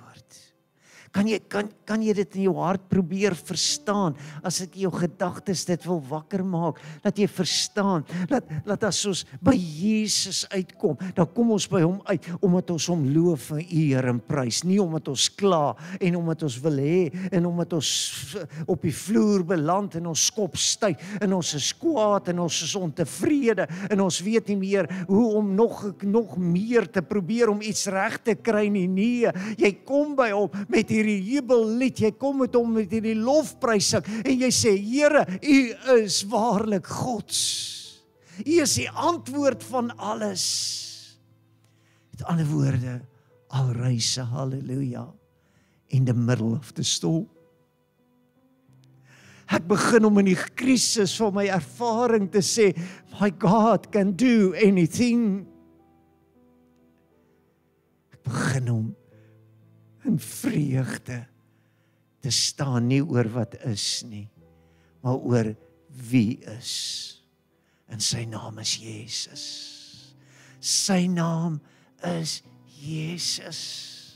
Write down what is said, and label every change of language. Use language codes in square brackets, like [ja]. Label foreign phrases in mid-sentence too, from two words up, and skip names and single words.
[af] Kan jy dit in jou hart probeer verstaan, as ek jou gedagtes dit wil wakker maak, dat jy verstaan, dat as ons by Jesus uitkom, dan kom ons by hom uit, omdat ons hom loof en eer en prys, nie omdat ons kla, en omdat ons wil hê, en omdat ons op die vloer beland, en ons kop styf, en ons is kwaad, en ons is ontevrede, en ons weet nie meer, hoe om nog meer te probeer om iets reg te kry nie. Nee, jy kom by hom met hierdie jubellied, jy kom met hom met hierdie lofprysing, en jy sê, Here, U is waarlik Gods. U is die antwoord van alles. Met ander woorde, [en] I'll raise a hallelujah in the middle of the storm. [af] Ek begin om in die krisis van my ervaring te sê, [en] my God can do anything. [af] Ek begin om in vreugde te staan, nie oor wat is nie, maar oor wie is. En sy naam is Jesus. Sy naam is Jesus.